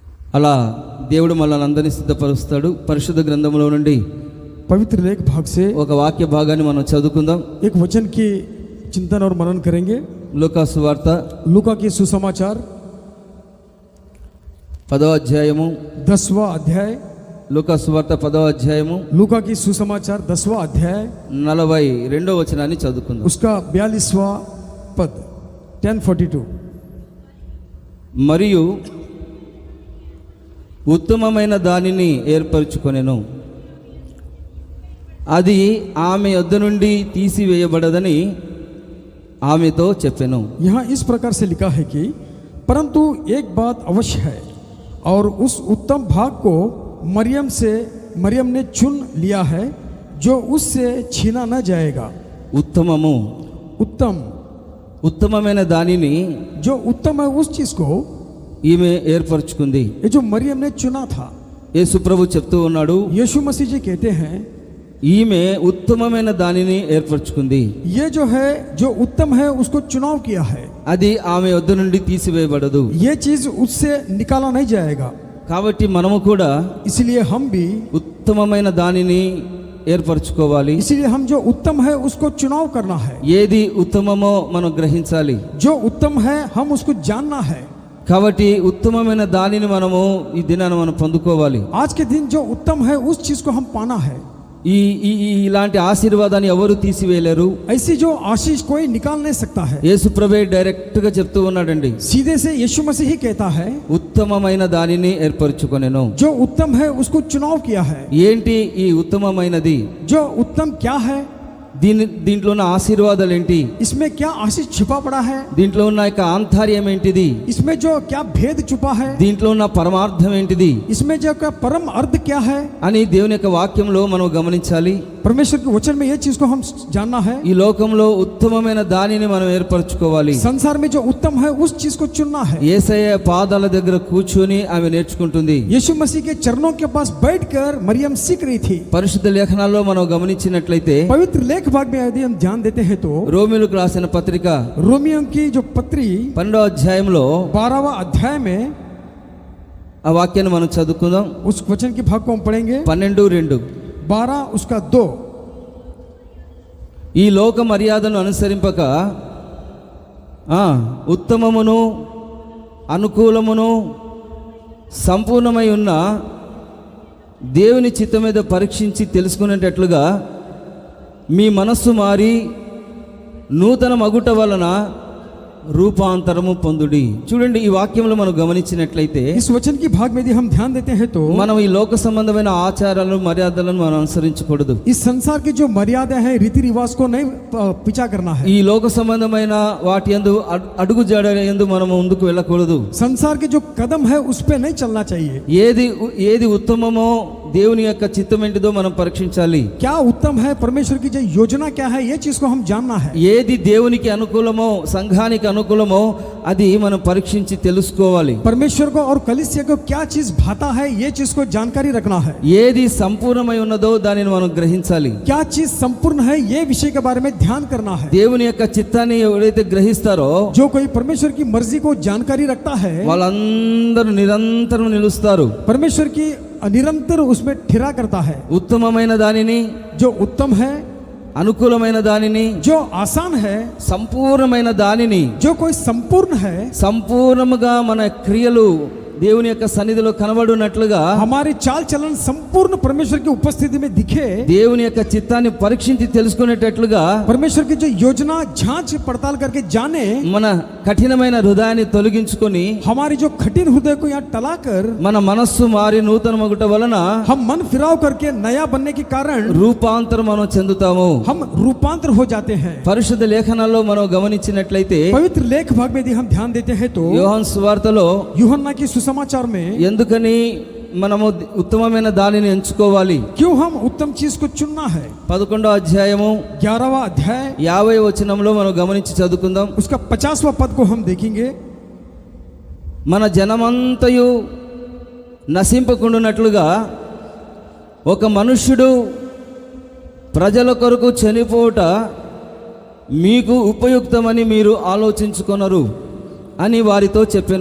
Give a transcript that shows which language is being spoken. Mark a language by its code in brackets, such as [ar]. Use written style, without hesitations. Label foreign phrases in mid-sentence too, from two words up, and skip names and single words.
[te] అలా దేవుడు మనల్ని అందరినీ సిద్ధపరుస్తాడు. పరిశుద్ధ గ్రంథంలో నుండి [hi] पवित्र लेख भाग से [te] ఒక వాక్య భాగాన్ని మనం చదువుకుందాం. [hi] एक वचन की चिंतन और मनन करेंगे। [te] లూకా సువార్త [hi] लूका की सुसमाचार [te] 10వ అధ్యాయము [hi] 10वां अध्याय। [te] లూకా సువార్త 10వ అధ్యాయము [hi] लूका की सुसमाचार 10वां अध्याय [te] 42వ వచనాన్ని చదువుకుందాం. [hi] उसका 42वां पद 10:42। [te] మరియు ఉత్తమమైన దానిని ఏర్పరచుకొనెను, అది ఆమె యొద్ద నుండి తీసివేయబడదని ఆమెతో చెప్పెను. [hi] यहाँ इस प्रकार से लिखा है कि परंतु एक बात अवश्य है, और उस उत्तम भाग को मरियम ने चुन लिया है, जो उससे छीना न जाएगा। [te] ఉత్తమము, [hi] उत्तम, [te] ఉత్తమమైన దానిని [hi] जो उत्तम है उस चीज को [te] ఈమె ఏర్పరచుకుంది. [hi] ये जो मरियम ने चुना था। [te] యేసు ప్రభు చెప్తూ ఉన్నాడు, [hi] यीशु मसीह जी कहते हैं [te] ఈమె ఉత్తమమైన దానిని ఏర్పరచుకుంది, [hi] ये जो है जो उत्तम है उसको चुनाव किया है, [te] అది ఆమె వద్ద నుండి తీసివేయబడదు. [hi] ये चीज उससे निकाला नहीं जाएगा। [te] కాబట్టి మనము కూడా [hi] इसलिए हम भी, [te] ఉత్తమమైన దానిని ఏర్పరచుకోవాలి. [hi] इसलिए हम जो उत्तम है उसको चुनाव करना है। [te] ఏది ఉత్తమమో మనం గ్రహించాలి. [hi] जो उत्तम है हम उसको जानना है। [te] కాబట్టి ఉత్తమమైన దానిని మనము ఈ దినాన మనం పొందుకోవాలి. [hi] आज के दिन जो उत्तम है उस चीज को हम पाना है। [te] ఇలాంటి ఆశీర్వాదాన్ని ఎవరు తీసివేయలేరు. [hi] ऐसी जो आशीष कोई निकाल नहीं सकता है। [te] యేసు ప్రభువే డైరెక్ట్ గా చెప్తూ ఉన్నాడండి, [hi] सीधे से यीशु मसीह ही कहता है [te] ఉత్తమమైన దానిని ఏర్పరచుకొనెను. [hi] जो उत्तम है उसको चुनाव किया है। [te] ఏంటి ఈ ఉత్తమమైనది? [hi] जो उत्तम क्या है, [te] దీంట్లో ఉన్న ఆశీర్వాదాలు ఏంటి? [hi] इसमें क्या आशीष छिपा पड़ा है, [te] దీంట్లో ఉన్న యొక్క ఆంతర్యం ఏంటిది? [hi] इसमें जो क्या भेद छुपा है, [te] దీంట్లో ఉన్న పరమార్థం ఏంటిది [hi] इसमें जो क्या परम अर्थ क्या है [te] అని దేవుని యొక్క వాక్యంలో మనం గమనించాలి. [hi] परमेश्वर के वचन में ये चीज को हम जानना है। [te] ఈ లోకంలో ఉత్తమమైన దానిని మనం ఏర్పరచుకోవాలి. [hi] संसार में जो उत्तम है उस चीज को चुनना है। [te] యేసయ్య పాదాల దగ్గర కూర్చొని ఆమె నేర్చుకుంటుంది. [hi] यीशु मसीह के चरणों के पास बैठकर मरियम सीख रही थी। [te] పరిశుద్ధ లేఖనాల్లో మనం గమనించినట్లయితే [hi] पवित्र लेख भाग में यदि हम ध्यान देते हैं तो [te] రోమిలకు రాసిన పత్రిక [hi] रोमियो की जो पत्री [te] 12వ అధ్యాయంలో [hi] 12वां अध्याय में [te] ఆ వాక్యాన్ని మనం చదువుకుందాం. [hi] उस वचन के भाग को हम पढ़ेंगे। 12:2 12 उसका 2। [te] ఈ లోక మర్యాదను అనుసరింపక ఉత్తమమును అనుకూలమును సంపూర్ణమై ఉన్న దేవుని చిత్తం మీద పరీక్షించి తెలుసుకునేటట్లుగా మీ మనస్సు మారి నూతన మగుట వలన రూపాంతరము పొందుడి. చూడండి, ఈ వాక్యంలో మనం గమనించినట్లయితే [hi] इस वचन की भाग में यदि हम ध्यान देते हैं तो [te] మనం ఈ లోక సంబంధమైన ఆచారాలను మర్యాదలను మనం అనుసరించకూడదు. [hi] इस संसार की जो मर्यादा है, रीति रिवाज को नहीं पीछा करना है। [te] ఈ లోక సంబంధమైన వాటి యందు అడుగు జాడ యందు మనం ముందుకు వెళ్ళకూడదు. [hi] संसार के जो कदम है उस पे नहीं चलना चाहिए। [te] ఏది ఉత్తమమో దేవుని యొక్క చిత్తం ఏంటిదో మనం పరీక్షించాలి. [hi] क्या उत्तम है, परमेश्वर की जो योजना क्या है, ये चीज को हम जानना है। [te] ఏది దేవునికి అనుకూలమో సంఘానికి అనుకూలమో అది మనం పరీక్షించి తెలుసుకోవాలి. [hi] परमेश्वर को और कलीसिया को क्या चीज भाता है, ये चीज को जानकारी रखना है। [te] ఏది సంపూర్ణమై ఉన్నదో దానిని మనం గ్రహించాలి. [hi] क्या चीज संपूर्ण है, ये विषय के बारे में ध्यान करना है। [te] దేవుని యొక్క చిత్తాన్ని ఎవరైతే గ్రహిస్తారో [hi] जो कोई परमेश्वर की मर्जी को जानकारी रखता है, [te] వాళ్ళందరూ నిరంతరం నిలుస్తారు. [hi] परमेश्वर की निरंतर उसमें ठहरा करता है। [te] ఉత్తమమైన దానిని, [hi] जो उत्तम है, [te] అనుకూలమైన దానిని, [hi] जो आसान है, [te] సంపూర్ణమైన దానిని, [hi] जो कोई संपूर्ण है, [te] సంపూర్ణముగా మన క్రియలు దేవుని యొక్క సన్నిధిలో కనబడునట్లుగా [hi] हमारी चाल चलन संपूर्ण परमेश्वर की उपस्थिति में दिखे, [te] దేవుని యొక్క చిత్తాన్ని పరీక్షించి తెలుసుకునేటట్లుగా [hi] परमेश्वर की जो योजना जांच पड़ताल करके जाने, [te] మన కఠినమైన హృదయాన్ని తొలగించుకొని [hi] हमारी जो कठिन हृदय को यहाँ टलाकर [te] మన మనస్సు మారి నూతన మగుట వలన [hi] हम मन फिराव करके नया बनने के कारण [te] రూపాంతరం మనం చెందుతాము. [hi] हम रूपांतर हो जाते हैं। [te] పరిశుద్ధ లేఖనాల్లో మనం గమనించినట్లయితే [hi] पवित्र लेख भाग में यदि हम ध्यान देते हैं तो [te] యోహాను సువార్తలో [hi] यूहन्ना की सुसमाचार में [te] ఎందుకని మనము ఉత్తమమైన దానిని ఎంచుకోవాలి, [hi] क्यों हम उत्तम चीज को चुनना है, [te] 11వ అధ్యాయము [hi] 11वां अध्याय [te] 50వ వచనంలో మనం గమనించి చదువుకుందాం. [hi] उसका 50वां पद को हम देखेंगे। [te] మన జనమంతయు నశింపకుండునట్లుగా ఒక మనుష్యుడు ప్రజల కొరకు చనిపోవుట మీకు ఉపయుక్తమని మీరు ఆలోచించుకొనరు అని వారితో చెప్పాను.